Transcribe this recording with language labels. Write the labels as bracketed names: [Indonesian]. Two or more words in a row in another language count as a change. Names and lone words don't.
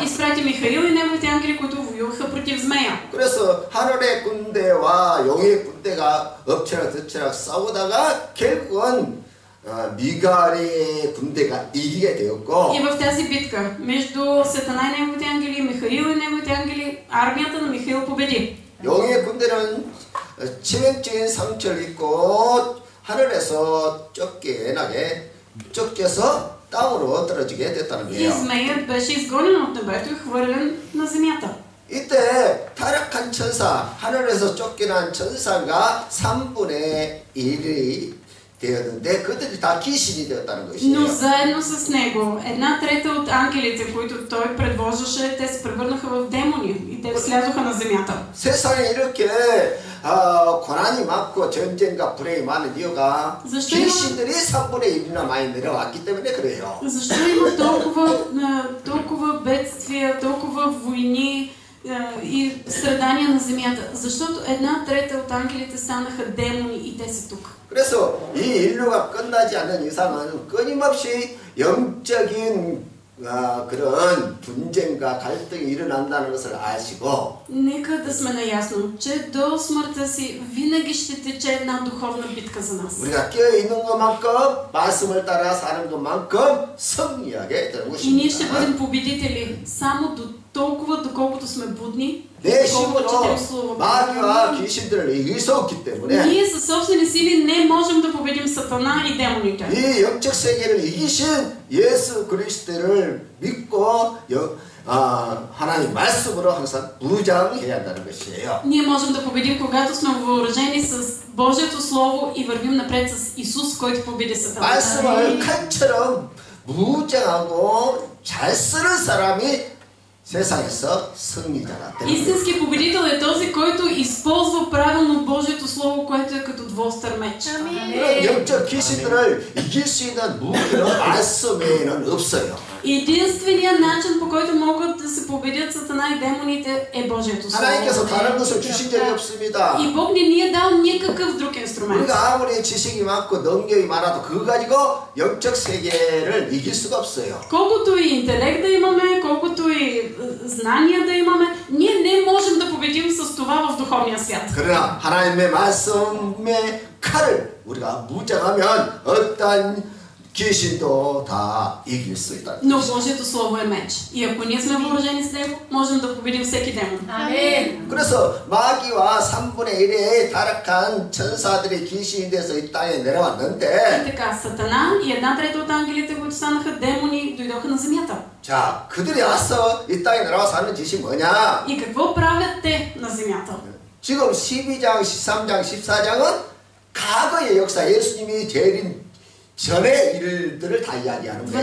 [Bulgarian] изпрати Михаил и неговите ангели, които воюваха против змея. [Korean] 그래서 하늘의 군대와 용의 군대가 엎치락뒤치락 싸우다가 결국은 미가엘의 군대가 이기게 되었고 [Bulgarian] И в тази битка между Сатана и неговите ангели, Михаил и неговите ангели, армията на Михаил победи. [Korean] 용의 군대는 치명적인 상처를 입고 하늘에서 쫓겨서 땅으로 떨어지게 됐다는 [Bulgarian] И [Korean] 거예요. [Bulgarian] змеят беше изгонен от небето и хвърлен на земята. [Korean] 이때 타락한 천사, 하늘에서 쫓겨난 천사가 3분의 1이 되었는데 그들이 다 귀신이 되었다는 [Bulgarian] Но [Korean] 것이에요. [Bulgarian] заедно с него, 1/3 от ангелите, които той предвождаше, те се превърнаха в демони и те слязоха на земята. [Korean] 세상에 이렇게 고난이 많고 전쟁과 불행이 많은 이유가 [Bulgarian] защо [Korean] 귀신들이 3분의 1이나 많이 내려왔기 때문에 그래요. [Bulgarian] Защо има толкова бедствия, толкова войни и страдания на земята? Защото 1/3 от ангелите станаха демони и те са тук. [Korean] 그래서 이 인류가 끝나지 않는 이상은 끊임없이 영적인 그런 분쟁과 갈등이 일어난다는 것을 아시고 [Bulgarian] Нека да сме наясно, че до смъртта си винаги ще тече една духовна битка за нас. [Korean] 우리가 깨어있는 것만큼 말씀을 따라 사는 것만큼 승리하게 되는 [Bulgarian] И ние ще [Korean] 것입니다. [Bulgarian] бъдем победители само до толкова, доколкото сме будни, [Korean] 내 [Bulgarian] доколкото [Korean] 힘으로 [Bulgarian] четем Словото. [Korean] 마귀와 귀신들을 이길 수 없기 때문에 [Bulgarian] Ние със собствени сили не можем да победим Сатана и демоните. [Korean] 이 영적 세계를 이기신 예수 그리스도를 믿고 하나님 말씀으로 항상 무장해야 한다는 것이에요. [Bulgarian] Ние можем да победим, когато сме въоръжени с Божието Слово и вървим напред с Исус, който победи Сатана. [Korean] 말씀을 칼처럼 무장하고 잘 쓰는 사람이 세상에서 승리자가 되는 거예요. [Bulgarian] Истински победител е този, който използва правилно Божието Слово, което е като двуостър меч. [Korean] 그런 영적 귀신들을 이길 수 있는 무기는 말씀 외에는 없어요. [Bulgarian] Единственият начин, по който могат да се победят Сатана и демоните, е Божието Слово. [Korean] 하나님께서 다른 것을 주신 적이 없습니다. [Bulgarian] И Бог не ни е дал никакъв друг инструмент. [Korean] 우리가 아무리 지식이 많고 능력이 많아도 그거 가지고 영적 세계를 이길 수가 없어요. [Bulgarian] Колкото и интелект да имаме, колкото и знания да имаме, ние не можем да победим с това в духовния свят. [Korean] 그러나 하나님의 말씀의 칼을 우리가 무장하면 어떤 귀신도 다 이길 수 있다. [Bulgarian] Но Божието Слово е меч. И ако ние сме въоръжени с него, можем да победим всеки демон. [Korean] 아멘. 그래서 마귀와 3분의 1의 타락한 천사들이 귀신이 돼서 이 땅에 [Bulgarian] И [Korean] 내려왔는데 [Bulgarian] така, Сатана и 1/3 от ангелите, които станаха демони, дойдоха на земята. [Korean] 자, 그들이 와서 이 땅에 내려와서 하는 짓이 뭐냐? [Bulgarian] И какво правят те на земята? [Korean] 지금 12장, 13장, 14장은 과거의 역사, 예수님이 재림 전의 일들을 다 이야기하는 거예요.